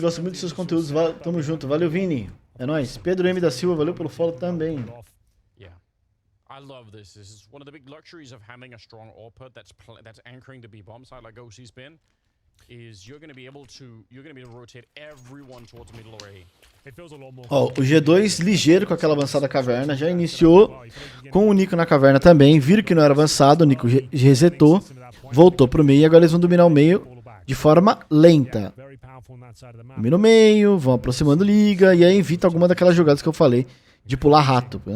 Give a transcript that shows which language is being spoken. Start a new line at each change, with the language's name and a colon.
Portuguese: Gosto muito dos seus conteúdos. Tamo junto. Valeu, Vini. É nóis. Pedro M. da Silva, valeu pelo follow também.
English: I love this. This is one of the big luxuries of having a strong AWP that's anchoring the B bomb side like OC's been. Is you're going to be able to rotate everyone towards the middle array.
Portuguese: Ó, o G2 ligeiro com aquela avançada caverna já iniciou com o Nico na caverna também. Viram que não era avançado, o Nico resetou, voltou pro meio e agora eles vão dominar o meio de forma lenta. Domina o meio, vão aproximando liga e aí evita alguma daquelas jogadas que eu falei de pular rato, né?